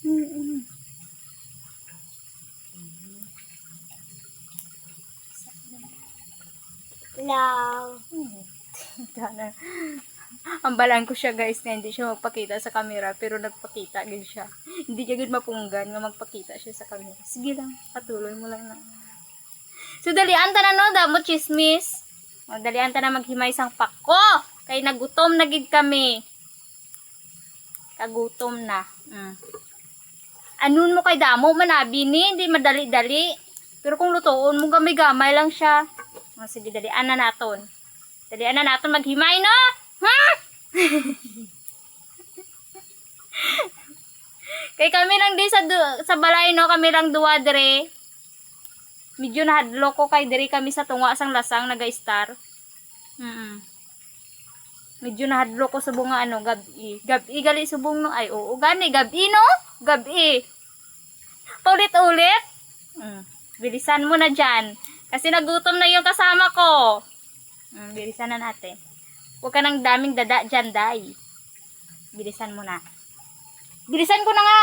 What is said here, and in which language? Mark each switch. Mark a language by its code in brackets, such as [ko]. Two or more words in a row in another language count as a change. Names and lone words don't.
[en] Hello. [hil] Ambalan ko siya guys na hindi siya magpakita sa camera pero nagpakita din siya. Hindi niya gud mapunggan nga magpakita siya sa camera. Sige lang, patuloy mo lang na. So dalian ta na no, damo chismis. O dalian ta na maghimay sang pako kay nagutom na gid kami. Kagutom na. Anon mo kay damo manabi ni, hindi madali-dali. Pero kung lutoon mo gamay-gamay lang siya. O sige dalian na naton. Dalian na naton maghimay no. Kay kami lang di sa balay no, kami lang duwa dire. Medyo nahadlo ko kay dire kami sa tunga sang lasang naga-star. Medyo nahadlo ko sa bunga gabi. Gabi gali subong no ay oo gani gabi no? Gabi. Paulit-ulit. [tl] Bilisan mo na diyan kasi nagutom na yung kasama ko. Bilisan na natin. Huwag ka ng daming dada dyan, day. Bilisan mo na. Bilisan ko na nga.